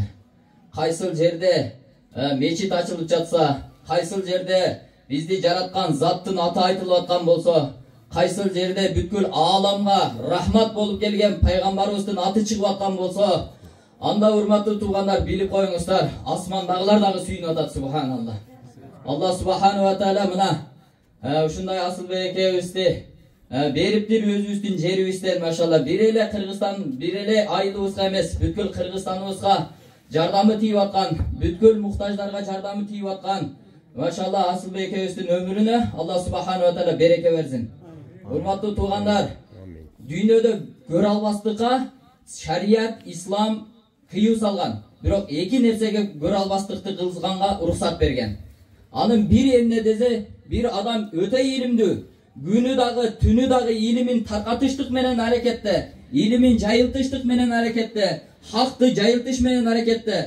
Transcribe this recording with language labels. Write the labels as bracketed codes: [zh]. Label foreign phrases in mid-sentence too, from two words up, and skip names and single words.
[ky] Кайсыл жерде мечит ачылып жатса, кайсыл жерде бизди жараткан заттын аты айтылып аткан болсо, кайсыл жерде бүткүл ааламга рахмат болуп келген пайгамбарыбыздын аты чыгып аткан болсо, анда урматтуу туугандар билип коюңуздар, асмандагылар дагы сүйүнүп атат. Субханалла. [ar] الله سبحانه وتعالى [ky] мына ушундай Асылбек экебизди бериптир өзүбүздүн жерибизден, машалла. Бир эле Кыргызстан, бир эле айылыбызга эмес, бүткүл Кыргызстаныбызга жардамы тийип аткан, бүткүл муктаждарга жардамы тийип аткан, машалла, Асылбек экебиздин өмүрүнө [ar] الله سبحانه وتعالى [ky] береке берсин. Урматтуу туугандар, дүйнөдө көрө албастыкка шарият, ислам кыюу салган. Бирок эки нерсеге көрө албастыкты кылганга уруксат берген. Анын бир эмне десе, бир адам өтө илимдүү, күнү дагы түнү дагы илимин таркатыштык менен аракетте, илимин жайылтыштык менен аракетте, hakты жайылтыш менен аракетте.